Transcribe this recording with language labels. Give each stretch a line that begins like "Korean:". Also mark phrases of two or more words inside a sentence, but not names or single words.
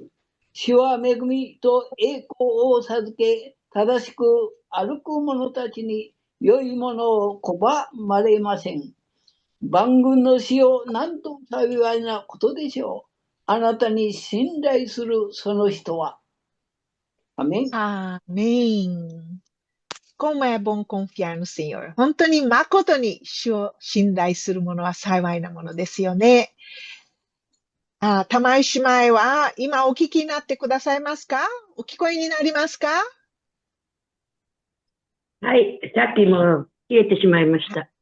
Japanese: 主は恵みと栄光を授け、正しく歩く者たちに良いものを拒まれません。万軍の主よ、なんと幸いなことでしょう。あなたに信頼するその人は。アメン。
Portuguese: Amém. Como é bom confiar no Senhor.
Japanese: 本当に誠に主を信頼する者は幸いなものですよね。玉井姉妹は今お聞きになってくださいますか？お聞こえになりますか？はい、さっきも消えてしまいました。